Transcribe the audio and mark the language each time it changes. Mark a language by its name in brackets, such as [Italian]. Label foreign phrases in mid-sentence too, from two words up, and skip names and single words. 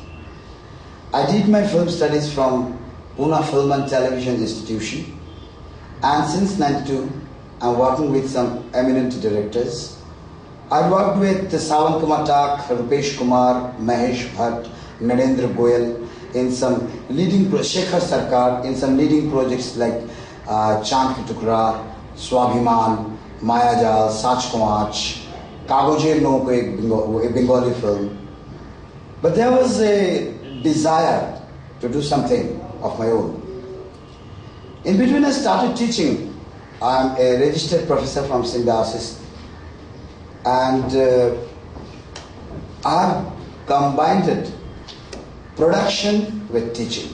[English] I did my film studies from Pune Film and Television Institution, and since '92 I'm working with some eminent directors. I worked with Sawan Kumar Tak, Rupesh Kumar, Mahesh Bhatt, Narendra Goyal in some leading Shekhar Sarkar in some leading projects like Chand Ki Tukra, Swabhiman, Mayajal, Sach Kamach, Kagoje No ko a Bengali film. But there was a desire to do something of my own. In between I started teaching. I am a registered professor from Symbiosis, and I have combined production with teaching.